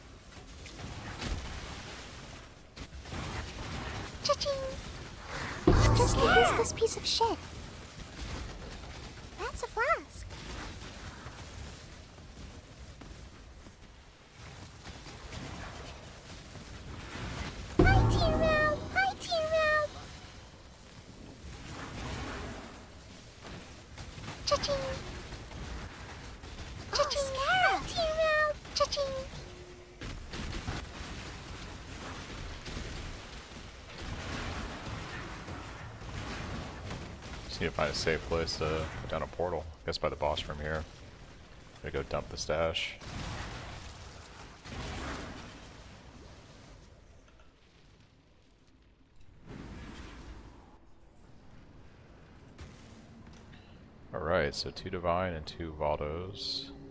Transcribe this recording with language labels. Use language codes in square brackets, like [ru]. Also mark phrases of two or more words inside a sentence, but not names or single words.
[en] Cha-ching! Just use this piece of shit. That's a flask. Hi, T-Round! Hi, T-Round! Cha-ching! Cha-ching! Hi, T-Round! Cha-ching! Just need to find a safe place to put down a portal. I guess by the boss from here. Gotta go dump the stash. Alright, so 2 Divine and 2 Valdos.